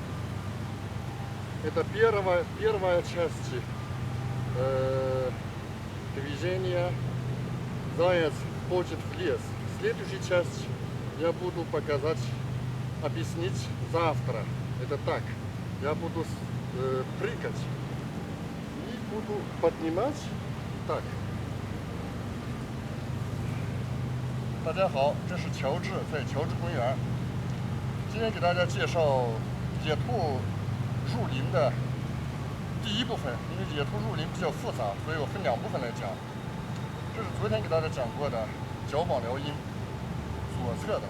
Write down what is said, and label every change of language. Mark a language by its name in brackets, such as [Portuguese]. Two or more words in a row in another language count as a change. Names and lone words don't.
[Russian] Это первая часть движения. Заяц хочет в лес. Следующая часть я буду объяснить завтра. Это так. Я буду прыгать и буду поднимать так. [Chinese] 大家好，这是乔治，在乔治公园。今天给大家介绍野兔入林的第一部分，因为野兔入林比较复杂，所以我分2部分来讲。这是昨天给大家讲过的脚膀撩阴，左侧的。